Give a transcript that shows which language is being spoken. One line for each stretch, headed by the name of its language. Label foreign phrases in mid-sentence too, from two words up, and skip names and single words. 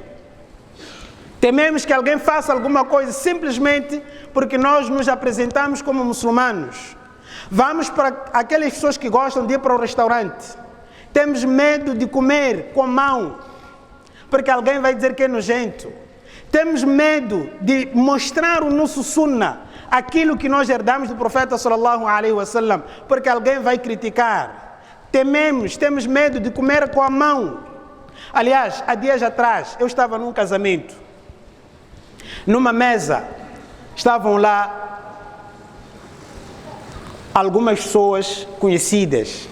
Portuguese: Tememos que alguém faça alguma coisa simplesmente porque nós nos apresentamos como muçulmanos. Vamos para aquelas pessoas que gostam de ir para o restaurante. Temos medo de comer com a mão, porque alguém vai dizer que é nojento. Temos medo de mostrar o nosso sunnah, aquilo que nós herdamos do profeta
Arabic: صلى الله عليه وسلم,
Portuguese: porque alguém vai criticar. Temos medo de comer com a mão. Aliás, há dias atrás, eu estava num casamento. Numa mesa, estavam lá algumas pessoas conhecidas.